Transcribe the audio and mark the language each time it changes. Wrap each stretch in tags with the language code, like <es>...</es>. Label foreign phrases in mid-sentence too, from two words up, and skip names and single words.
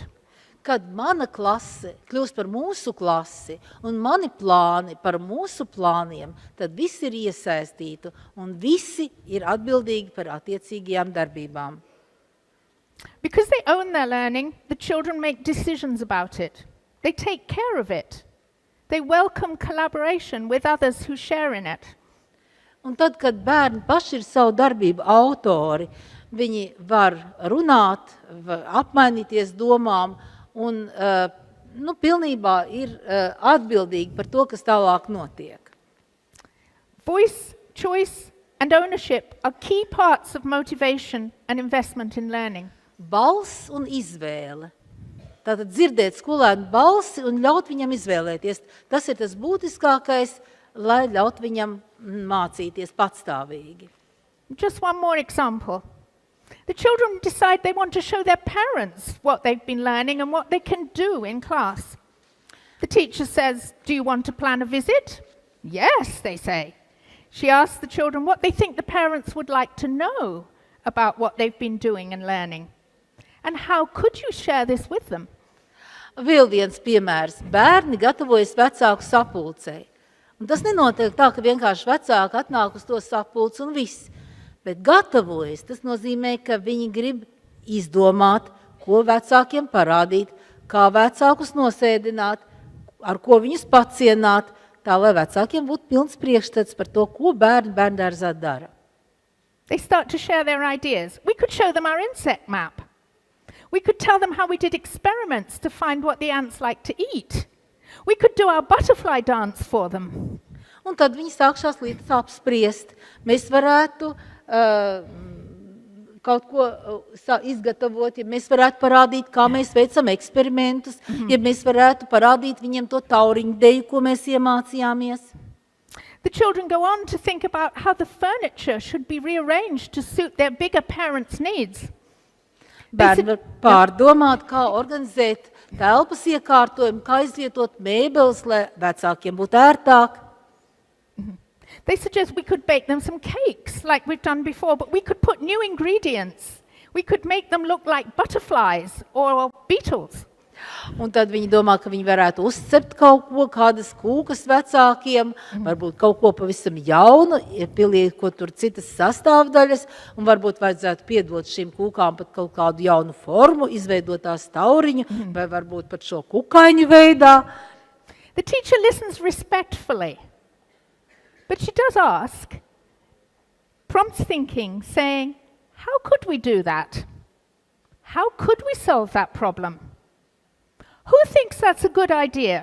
<lv>Kad mana klase kļūst par mūsu klasi un mani plāni par mūsu plāniem, tad visi ir iesaistīti un visi ir atbildīgi par attiecīgajām darbībām.</lv> <en>Because they own their learning, the children make decisions about it. They take care of it. They welcome collaboration with others who share in it.</en> <lv>Un tad, kad bērni paši ir savu darbību autori, viņi var runāt, var apmainīties domām un pilnībā ir atbildīgi par to, kas tālāk notiek.</lv> <en>Voice, choice and ownership are key parts of motivation and investment in learning.</en> <lv>Balss un izvēle. Tātad dzirdēt skolēnu balsi un ļaut viņam izvēlēties. Tas ir tas būtiskākais, lai ļaut viņam mācīties patstāvīgi.</lv> <en>Just one more example. The children decide they want to show their parents what they've been learning and what they can do in class. The teacher says, "Do you want to plan a visit?" "Yes," they say. She asks the children what they think the parents would like to know about what they've been doing and learning. And how could you share this with them?</en> <lv>Vēl viens piemērs. Bērni gatavojas vecāku sapulcei. Un tas nenotiek tā, ka vienkārši vecāki atnāk uz to sapulci un viss. Bet gatavojas, tas nozīmē, ka viņi grib izdomāt, ko vecākiem parādīt, kā vecākus nosēdināt, ar ko viņus pacienāt, tā lai vecākiem būtu pilns priekšstats par to, ko bērni bērndārzā dara.</lv> <en>They start to share their ideas. We could show them our insect map. We could tell them how we did experiments to find what the ants like to eat. We could do our butterfly dance for them.</en> <lv>Un tad viņi sāk šās lietas apspriest. Mēs varētu kaut ko izgatavot, ja mēs varētu parādīt, kā mēs veicam eksperimentus, ja mēs varētu parādīt viņiem to tauriņu deju, ko mēs iemācījāmies.</lv> <en>The children go on to think about how the furniture should be rearranged to suit their bigger parents' needs.</en> <lv>Bērni var pārdomāt, kā organizēt telpas iekārtojumu, kā izvietot mēbeles, lai vecākiem būtu ērtāk.</lv> <en>They suggest we could bake them some cakes like we've done before, but we could put new ingredients. We could make them look like butterflies or beetles.</en> <lv>Un tad viņi domā, ka viņi varētu uzcept kaut ko, kādas kūkas vecākiem, varbūt kaut ko pavisam jaunu, pieliekot tur citas sastāvdaļas, un varbūt vajadzētu piedot šīm kūkām pat kaut kādu jaunu formu, izveidot tās tauriņu, vai varbūt pat šo kukaiņu veidā.</lv> <en>The teacher listens respectfully, but she does ask, prompts thinking, saying, how could we do that? How could we solve that problem? Who thinks that's a good idea?</en>